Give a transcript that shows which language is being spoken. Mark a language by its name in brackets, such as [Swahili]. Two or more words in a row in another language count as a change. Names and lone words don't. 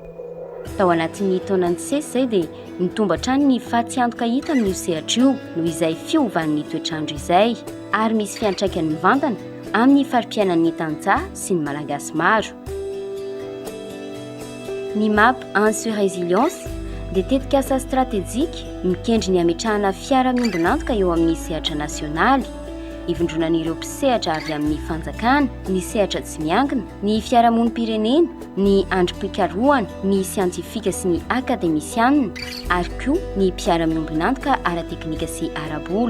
[Malagasy] Tao anatin'ny taonany sesy izay dia nitomba hatrany ny fahatsiantoka hita amin'io sehatra io noho izay fiovan'ny toetrandro izay, ary misy fiantraikany mivantana amin'ny fari-piainan'ny tantsaha sy ny malagasy maro. Ny MAP 1 [French] sur résilience [Malagasy] dia tetikasa stratégique mikendry ny ametrahana fiara-miombonantoka eo amin'ny sehatra nasionaly, ivondronan'ireo mpisehatra avy amin'ny fanjakana, ny sehatra tsy miankina, ny fiarahamonim-pirenena, ny androm-pikarohana, ny siantifika sy ny akademisianina, ary koa ny mpiara-miombonantoka ara-teknika sy ara-bola.